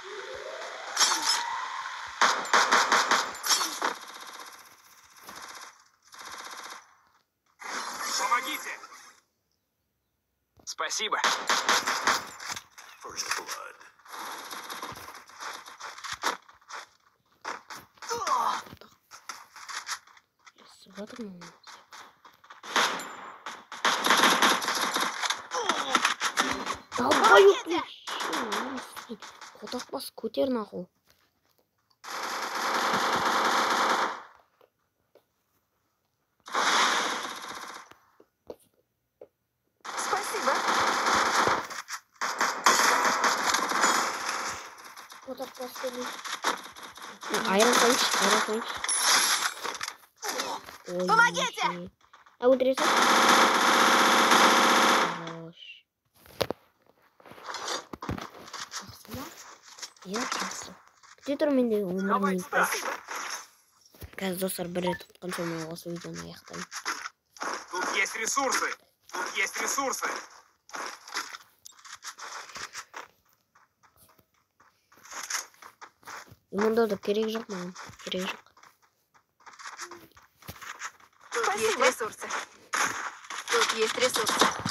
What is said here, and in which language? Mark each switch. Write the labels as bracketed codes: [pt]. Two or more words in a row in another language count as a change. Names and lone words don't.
[ru] Помогите! Спасибо. [en] First blood. [ru] Смотрим на нас. [kk] Давай, қотақпас көтер нахуй. [ru] Спасибо. [kk] Қотақпас көтер. Айран қойшы. [ru] Помогите! [kk] Өлтіресің? Хорош. Жақсы ма? Иә, жақсы. Күте тұр менде 11 минут. Қазір достар бір рет тұтқан соң мен осы видеоны аяқтаймын. [ru] Тут есть ресурсы! Тут есть ресурсы! [kk] Мұнда да керек жоқ маған. Керек жоқ. [ru] Тут есть ресурсы. Тут есть ресурсы.